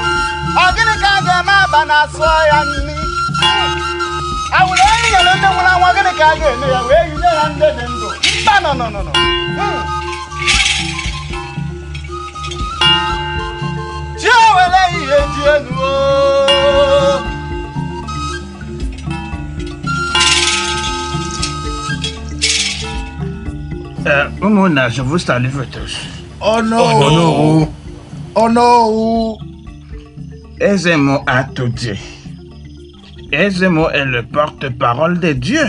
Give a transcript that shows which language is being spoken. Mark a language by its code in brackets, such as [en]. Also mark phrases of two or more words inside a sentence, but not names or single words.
[ig] Ọ gịnị ka a ga-eme aba na asọ ya nni? Awụrụ onye nyere ndị nwụrụ anwụ gịnị ka a ga-eme ya wee yinye ya ndị dị ndụ? Mba nọ. Chi owere ihe ji elu o. [fr] Umuna, je vous salue tous. Oh non. Oh non. Oh non. Ezemo a tout dit. Ezemo est le porte-parole de Dieu.